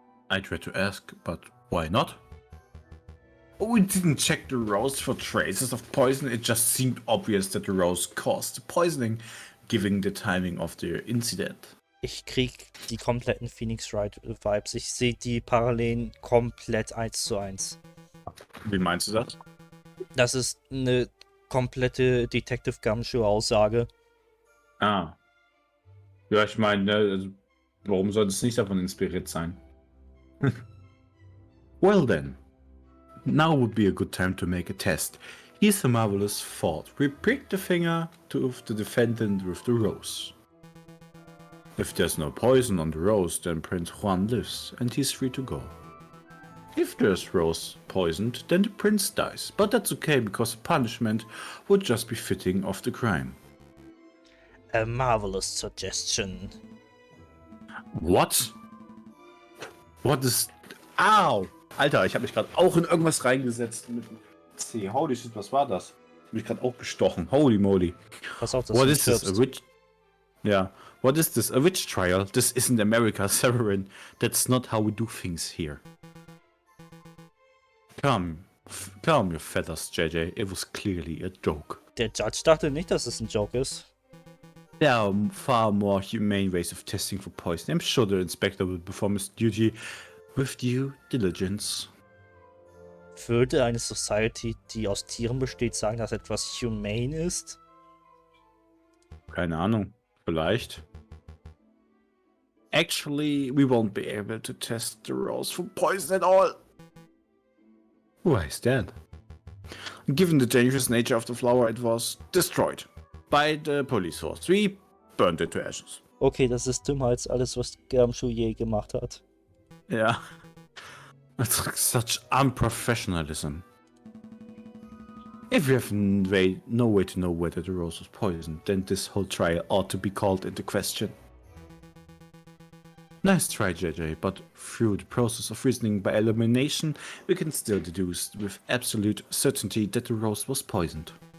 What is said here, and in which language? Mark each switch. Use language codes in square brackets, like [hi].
[en] I tried to ask, but why not? We didn't check the rose for traces of poison. It just seemed obvious that the rose caused the poisoning, given the timing of the incident. [de] Ich krieg die kompletten Phoenix Wright Vibes. Ich sehe die Parallelen komplett 1:1. Wie meinst du das? Das ist eine komplette Detective Gumshoe-Aussage. Ah. Ja, ich meine, also, warum sollte es nicht davon inspiriert sein? [en] Well then. Now would be a good time to make a test. Here's a marvelous thought. We prick the finger of the defendant with the rose. If there's no poison on the rose, then Prince Juan lives, and he's free to go. If there's rose poisoned, then the prince dies, but that's okay because the punishment would just be fitting of the crime. A marvelous suggestion. What? What is... Au! [de] Alter, ich habe mich gerade auch in irgendwas reingesetzt mit C. [en] Holy shit, [de] was war das? Ich habe mich gerade auch bestochen. [en] Holy moly. [de] Pass auf, dass [en] What [de] du [en] is this? A [de] stirbst. [en] witch? Yeah. What is this? A witch trial? This isn't America, Severin. That's not how we do things here. Calm your feathers, JJ. It was clearly a joke. [de] Der Judge dachte nicht, dass es ein Joke ist. [en] There are far more humane ways of testing for poison. I'm sure the inspector will perform his duty with due diligence. [de] Würde eine Society, die aus Tieren besteht, sagen, dass etwas humane ist? Keine Ahnung. Vielleicht. [en] Actually, we won't be able to test the rose for poison at all. Why is that? Given the dangerous nature of the flower, it was destroyed by the police force. We burned it to ashes. [de] Okay, das ist dümmer als alles, was Gumshoe je gemacht hat. [en] Yeah. That's such unprofessionalism. If you have no way to know whether the rose was poisoned, then this whole trial ought to be called into question. Nice try, JJ, but through the process of reasoning by elimination, we can still deduce with absolute certainty that the rose was poisoned.